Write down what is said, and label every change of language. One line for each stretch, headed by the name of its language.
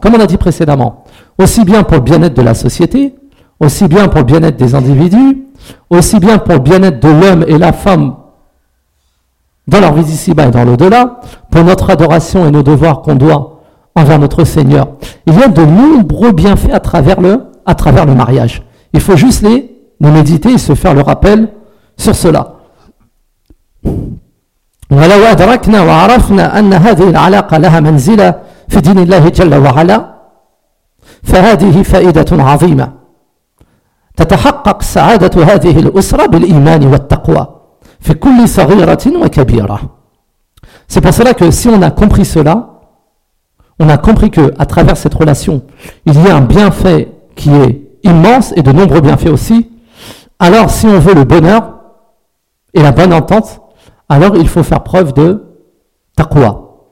French: Comme on a dit précédemment, aussi bien pour le bien-être de la société, aussi bien pour le bien-être des individus, aussi bien pour le bien-être de l'homme et la femme dans leur vie d'ici-bas et dans l'au-delà, pour notre adoration et nos devoirs qu'on doit envers notre Seigneur. Il y a de nombreux bienfaits à travers le mariage. Il faut juste les méditer et se faire le rappel sur cela.
Arabic: ولو أدركنا وعرفنا أن هذه العلاقة لها منزلة في دين الله جل وعلا فهذه فائدة عظيمة تتحقق سعادة هذه الأسرة بالإيمان والتقوى في كل صغيرة وكبيرة.
French: C'est pour cela que si on a compris cela, on a compris que à travers cette relation, il y a un bienfait qui est immense et de nombreux bienfaits aussi. Alors si on veut le bonheur et la bonne entente, alors il faut faire preuve de taqwa.